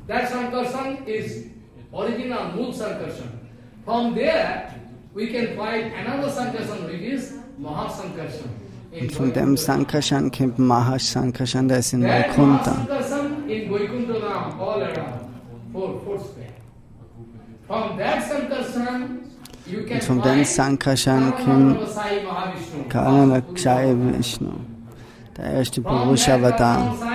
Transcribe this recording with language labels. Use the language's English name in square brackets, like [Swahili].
[English] That Sankarshan is original, Mool Sankarshan. From there, we can find another Sankarshan, which is Mahasankarshan. [German] Und von dem Sankarshan kommt Mahasankarshan, der ist in Vaikuntha. [English] Sankarshan in Vaikuntha now, all around, four square. From that Sankarshan, [German] Und von dem Sankarshan kommt Karnadaka Vishnu, der erste Purusha Avatar.